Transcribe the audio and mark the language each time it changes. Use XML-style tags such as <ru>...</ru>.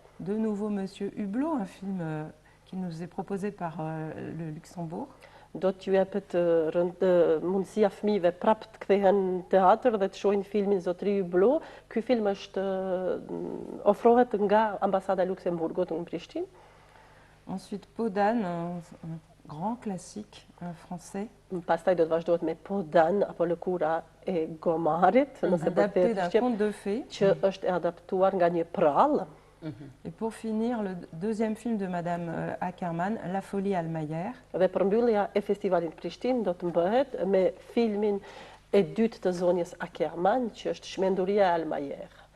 <fr>De nouveau Monsieur Hublot, un film qui nous est proposé par le Luxembourg.</fr> <sq>Do t'ju jepet mundësia fëmijëve prapë të kthehen në teatr dhe të shohin filmin Zotri Hublot. Ky film është ofrohet nga ambasada e Luksemburgut në Prishtinë.</sq> <fr>Ensuite Peau d'âne, un grand classique français.</fr> <sq>Pastaj do të vazhdohet me Peau d'âne apo Lëkura e gomarit,</sq> <fr>adapté d'un conte de fées,</fr> <sq>që është adaptuar nga një prall.</sq> <fr>Et pour finir, le deuxième film de Madame Akerman, La Folie Almayer.</fr> <sq>Dhe përmbyllja e festivalit Prishtinë do të bëhet me filmin e dytë të zonjës Akerman, që është Shmenduria e Almayer.</sq>